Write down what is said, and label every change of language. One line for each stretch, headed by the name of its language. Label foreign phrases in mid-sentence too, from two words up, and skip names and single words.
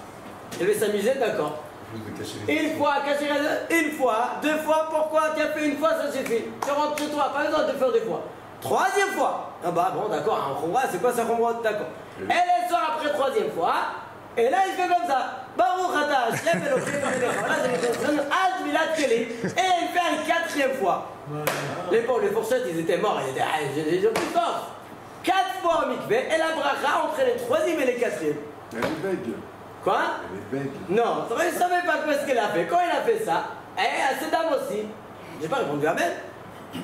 French: Elle veut s'amuser, d'accord. Une fois, cacher une fois, deux fois, pourquoi? Tu as fait une fois, ça suffit. Tu rentres chez toi, pas besoin de faire deux fois. Troisième fois. Ah bah bon, d'accord, un khumra, c'est quoi ça khumra? D'accord. Elle sort après troisième fois, et là il fait comme ça.
Hebrew: ברוך אתה השם אלוקינו מלך העולם, טבילת כלים.
French: Et elle fait une quatrième fois. Les pauvres, les fourchettes, ils étaient morts, ils étaient, j'ai plus fort. 4 fois au mikveh et la bracha entre les troisième et les quatrième. Elle est bègue. Quoi? Elle est bègue. Non, je ne savais pas quoi ce qu'elle a fait. Quand elle a fait ça, et à cette dame aussi, j'ai pas répondu à elle.